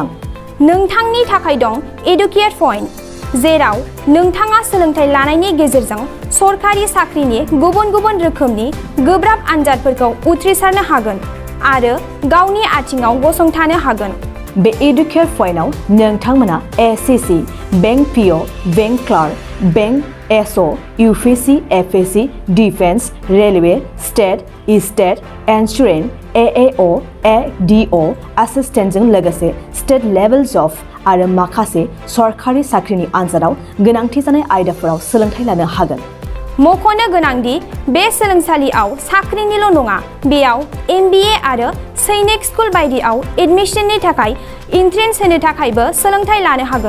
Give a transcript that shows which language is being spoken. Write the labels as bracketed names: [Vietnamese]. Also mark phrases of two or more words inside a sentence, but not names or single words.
[Bodo] नोंथांनि थाखाय दं एडुकेट पइन्ट, जेराव नोंथाङा सोलोंथाइ लानायनि गेजेरजों सरकारि साख्रिनि गुबुन गुबुन रोखोमनि गोब्राब आनजादफोरखौ उथ्रिसारनो हागोन आरो गावनि आथिङाव गसंथानो हागोन। बे एडुकेट पइन्टआव नोंथांमोना SCC, बैंक PO, [English] bank clerk, [Bodo] बैंक SO, UPC, FAC, Defense, Railway, State, State, Insurance, AAO, ADO, Assistant जों लोगोसे [English] State Levels of [Bodo] आरो माखासे सरकारि साख्रिनि आनजादाव गोनांथि जानाय आयदाफोराव सोलोंथाइ लानो हागोन। मख'नो गोनांदि बे सोलोंसालियाव साख्रिनिल' नङा, बेयाव MBA आरो सैनिक स्कुल बायदियाव एडमिशननि थाखाय एन्ट्रेन्स होनो थाखायबो सोलोंथाइ लानो हागोन।